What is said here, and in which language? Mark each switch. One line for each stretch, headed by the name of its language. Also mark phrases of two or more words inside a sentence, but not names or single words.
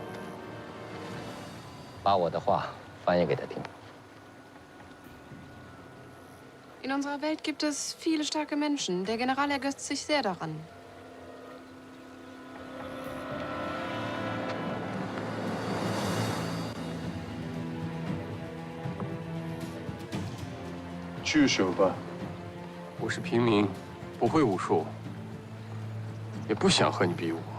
Chinese: 把我的话翻译给他听。
German: In unserer Welt gibt es viele starke Menschen. Der General ergötzt sich sehr daran.
Chinese: 聚手吧。我是平民，不会武术，也不想和你比武。